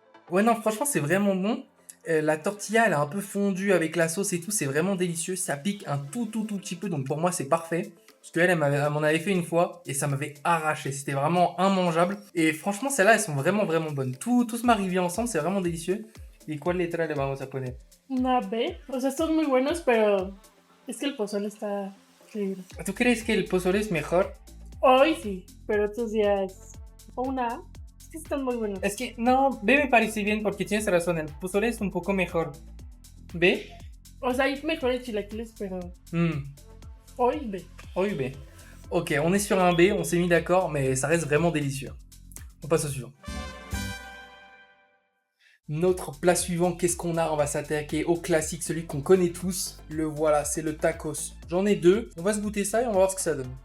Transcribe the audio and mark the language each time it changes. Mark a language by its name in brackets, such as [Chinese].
[French] Ouais, non, franchement, c'est vraiment bon. La tortilla, elle est un peu fondue avec la sauce et tout. C'est vraiment délicieux. Ça pique un tout petit peu. Donc pour moi, c'est parfait. Parce qu'elle, elle m'en avait fait une fois et ça m'avait arraché. C'était vraiment immangeable. Et franchement, celles-là, elles sont vraiment bonnes. Tout se marie bien ensemble. C'est vraiment délicieux. [Spanish] ¿Y cuál letra le vamos a poner? Una B. O sea, son muy buenos, pero es que el pozole está increíble. ¿Tú crees que el pozole es mejor? Hoy sí, pero otros días. O una A. Es que están muy buenos. Es que no, B me parece bien porque tienes razón. El pozole es un poco mejor. ¿B? O sea, hay mejores chilaquiles, pero hoy B. [French] Oui, B. Ok, on est sur un B, on s'est mis d'accord, mais ça reste vraiment délicieux. On passe au suivant. Notre plat suivant, qu'est-ce qu'on a? On va s'attaquer au classique, celui qu'on connaît tous. Le voilà, c'est le tacos. J'en ai deux. On va se goûter ça et on va voir ce que ça donne.